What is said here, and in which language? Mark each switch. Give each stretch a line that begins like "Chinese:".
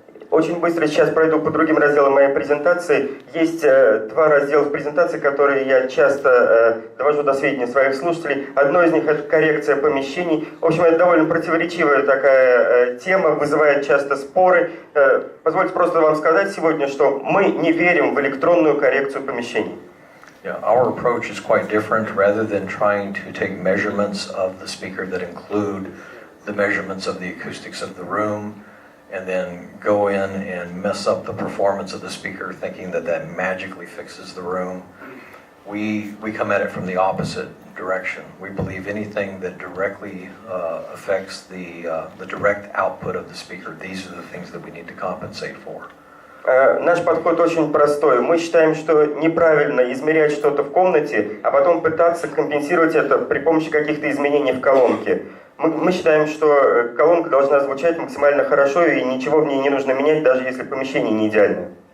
Russian: Очень быстро сейчас пройду по другим разделам моей презентации. Есть два раздела в презентации, которые я часто довожу до сведения своих слушателей. Одно из них — это коррекция помещений. В общем, это довольно противоречивая такая тема, вызывает часто споры. Позвольте просто вам сказать сегодня, что мы не верим в электронную коррекцию помещений.
English: Yeah, our approach is quite different. Rather than trying to take measurements of the speaker that include the measurements of the acoustics of the room, and then go in and mess up the performance of the speaker thinking that that magically fixes the room. We come at it from the opposite direction. We believe anything that directly affects the direct output of the speaker, these are the things that we need to compensate for.
Russian: Наш подход очень простой. Мы считаем, что неправильно измерять что-то в комнате, а потом пытаться компенсировать это при помощи каких-то изменений в колонке. Мы считаем, что колонка должна звучать максимально хорошо, и ничего в ней не нужно менять, даже если помещение не идеальное.